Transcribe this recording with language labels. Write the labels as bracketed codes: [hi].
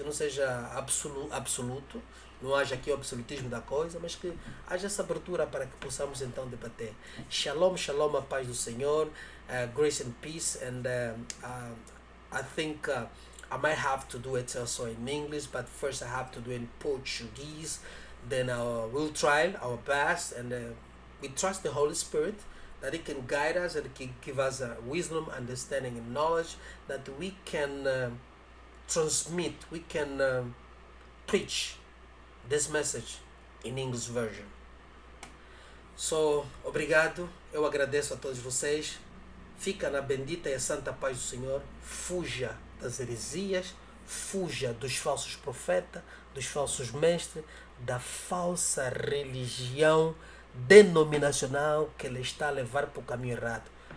[pt] Que não seja absoluto, não haja aqui o absolutismo da coisa, mas que haja essa abertura para que possamos então debater. [en] Shalom, shalom, [pt] a paz do Senhor, [en] grace and peace, and I think I might have to do it also in English, but first I have to do it in Portuguese. Then we'll try our best, and we trust the Holy Spirit that He can guide us, and He can give us wisdom, understanding, and knowledge that we can transmit, we can preach this message in English version. [pt] So, obrigado, eu agradeço a todos vocês. Fica na bendita e a santa paz do Senhor. Fuja das heresias, fuja dos falsos profetas, dos falsos mestres, da falsa religião denominacional que ele está a levar para o caminho errado.